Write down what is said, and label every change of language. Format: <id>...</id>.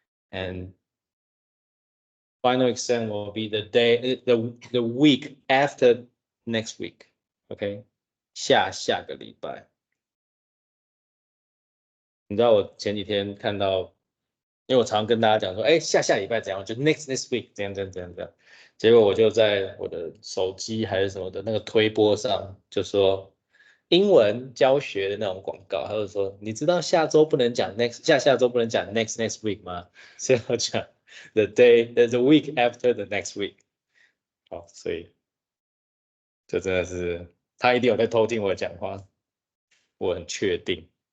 <en>and final exam will be the week after next week.</en> <zh>OK， 下个礼拜。你知道我前几天看到，因为我常跟大家讲说，哎，下礼拜怎样，就 next week 怎样。结果我就在我的手机还是什么的那个推播上就说英文教学的那种广告，他就说你知道下周不能讲 下周不能讲 next week 吗？所以我讲</zh> <en>the week after the next week。</en> <zh>好，所以这真的是他一定有在偷听我讲话，我很确定。</zh>